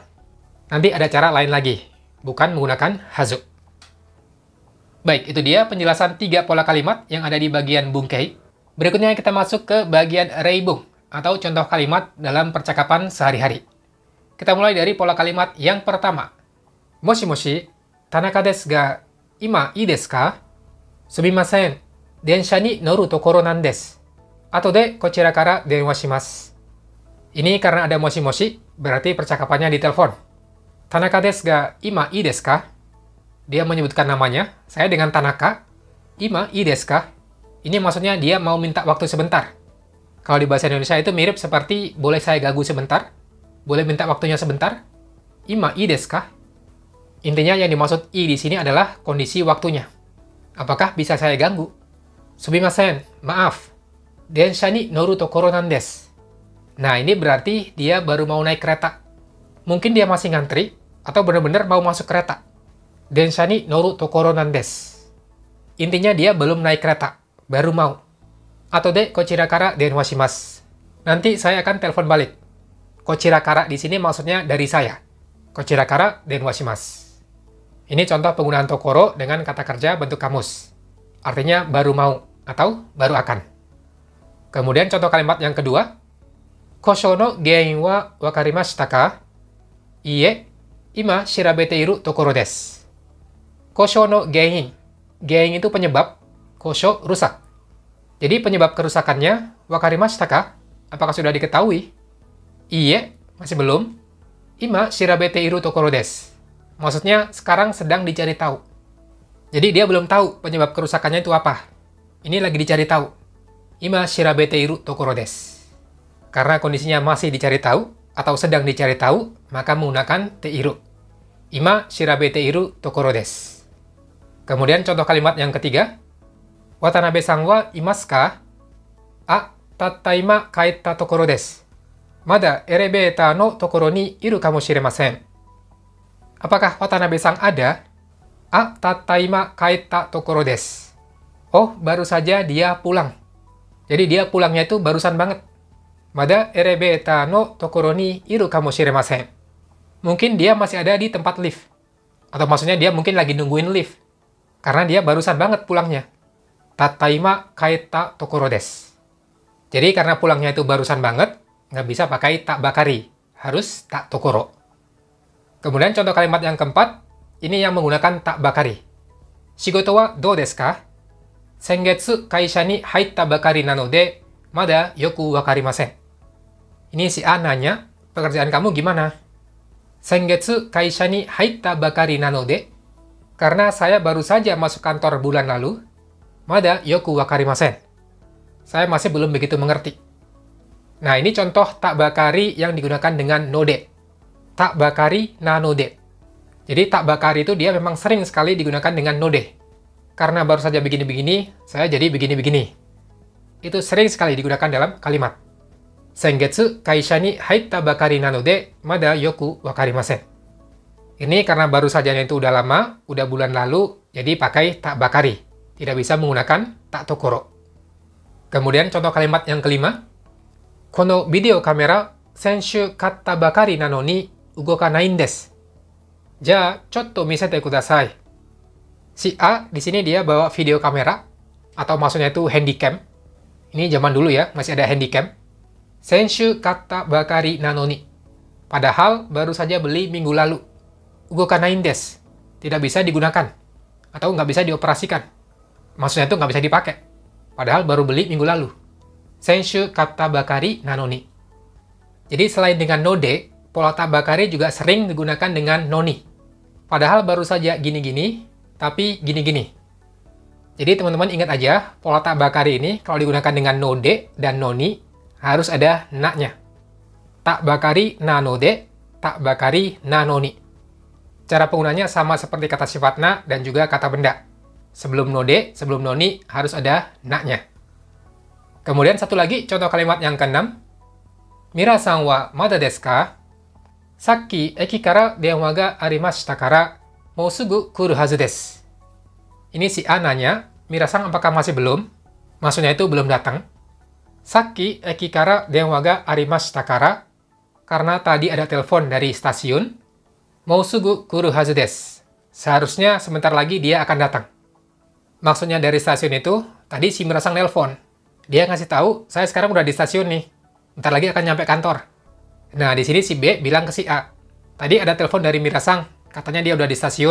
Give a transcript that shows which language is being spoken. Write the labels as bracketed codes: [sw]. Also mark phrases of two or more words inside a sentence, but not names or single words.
[id] Nanti ada cara lain lagi, bukan menggunakan hazu. Baik, itu dia penjelasan 3 pola kalimat yang ada di bagian bungkei. Berikutnya kita masuk ke bagian reibung, atau contoh kalimat dalam percakapan sehari-hari. Kita mulai dari pola kalimat yang pertama. [ja] もしもし、田中ですが、今いいですか? すみません、電車に乗るところなんです. 後でこちらから電話します. [id] Ini karena ada moshi-moshi, berarti percakapannya di telepon. [ja] 田中ですが今いいですか? [id] Dia menyebutkan namanya, saya dengan Tanaka. [ja] 今いいですか? [id] Ini maksudnya dia mau minta waktu sebentar. Kalau di bahasa Indonesia itu mirip seperti boleh saya ganggu sebentar? Boleh minta waktunya sebentar? [ja] 今いいですか? [id] Intinya yang dimaksud i di sini adalah kondisi waktunya. Apakah bisa saya ganggu? Sumimasen, maaf. [ja] 電車に乗るところなんです. [id] Nah, ini berarti dia baru mau naik kereta. Mungkin dia masih ngantri, atau benar-benar mau masuk kereta. [ja] 電車に乗るところなんです. [id] Intinya dia belum naik kereta, baru mau. [ja] 後でこちらから電話します. [id] Nanti saya akan telepon balik. [ja] こちらから [id] di sini maksudnya dari saya. [ja] こちらから電話します. [id] Ini contoh penggunaan tokoro dengan kata kerja bentuk kamus. Artinya baru mau atau baru akan. Kemudian contoh kalimat yang kedua. [ja] 故障の原因はわかりましたか? いいえ、今調べているところです. 故障の原因. [id] Gein itu penyebab, kosho rusak. Jadi penyebab kerusakannya, wakarimashita ka? Apakah sudah diketahui? Iie, masih belum. [ja] 今調べているところです. [id] Maksudnya sekarang sedang dicari tahu. Jadi dia belum tahu penyebab kerusakannya itu apa. Ini lagi dicari tahu. [ja] 今調べているところです. [id] Karena kondisinya masih dicari tahu atau sedang dicari tahu, maka menggunakan te iru. [ja] 今調べているところです. [id] Kemudian contoh kalimat yang ketiga. [ja] 渡辺さんはいますか？あ、たった今帰ったところです. まだエレベーターのところにいるかもしれません. [id] Apakah Watanabe-san ada? [ja] あ、たった今帰ったところです. [id] Oh, baru saja dia pulang. Jadi dia pulangnya itu barusan banget. [ja] まだエレベーターのところにいるかもしれません. [id] Mungkin dia masih ada di tempat lift. Atau maksudnya dia mungkin lagi nungguin lift. Karena dia barusan banget pulangnya. [ja] たった今帰ったところです. [id] Jadi karena pulangnya itu barusan banget, nggak bisa pakai [ja] たばかり. [id] Harus [ja] たところ. [id] Kemudian contoh kalimat yang keempat, ini yang menggunakan [ja] たばかり. 仕事はどうですか？先月会社に入ったばかりなので、まだよくわかりません. [id] Ini si A nanya, pekerjaan kamu gimana? [ja] 先月会社に入ったばかりなので, [id] karena saya baru saja masuk kantor bulan lalu, [ja] まだよくわかりません. [id] Saya masih belum begitu mengerti. Nah, ini contoh [ja] たばかり [id] yang digunakan dengan node. [ja] たばかりなので. [id] Jadi [ja] たばかり [id] itu dia memang sering sekali digunakan dengan node. Karena baru saja begini-begini, saya jadi begini-begini. Itu sering sekali digunakan dalam kalimat. [ja] 先月会社に入ったばかりなので、まだよくわかりません. [id] Ini karena baru saja itu udah lama, udah bulan lalu, jadi pakai [ja] たばかり. [id] Tidak bisa menggunakan [ja] たところ. [id] Kemudian contoh kalimat yang kelima. [ja] このビデオカメラ先週買ったばかりなのに動かないです. じゃ、ちょっと見せてください. [id] Si A di sini dia bawa video kamera atau maksudnya itu handycam. Ini zaman dulu ya, masih ada handycam. [ja] 先週買ったばかりなのに. [id] Padahal baru saja beli minggu lalu. [ja] 動かないんです. [id] Tidak bisa digunakan. Atau nggak bisa dioperasikan. Maksudnya itu nggak bisa dipakai. Padahal baru beli minggu lalu. [ja] 先週買ったばかりなのに. [id] Jadi selain dengan node, pola tabakari juga sering digunakan dengan noni. Padahal baru saja gini-gini, tapi gini-gini. Jadi teman-teman ingat aja, pola tabakari ini kalau digunakan dengan node dan noni, harus ada na-nya. [ja] たばかりなので、たばかりなのに. [id] Cara penggunanya sama seperti kata sifat na dan juga kata benda. Sebelum node, sebelum noni, harus ada na-nya. Kemudian satu lagi, contoh kalimat yang keenam. [ja] ミラさんはまだですか？さっき駅から電話がありましたから、もうすぐ来るはずです. [id] Ini si A nanya, Mira-san apakah masih belum? Maksudnya itu belum datang. [ja] さっき駅から電話がありましたから, [id] karena tadi ada telepon dari stasiun, [ja] もうすぐ来るはずです. [id] Seharusnya sebentar lagi dia akan datang. Maksudnya dari stasiun itu, tadi si Mira-san nelpon. Dia ngasih tahu, saya sekarang udah di stasiun nih. Bentar lagi akan nyampe kantor. Nah, di sini si B bilang ke si A. Tadi ada telepon dari Mira-san, katanya dia udah di stasiun.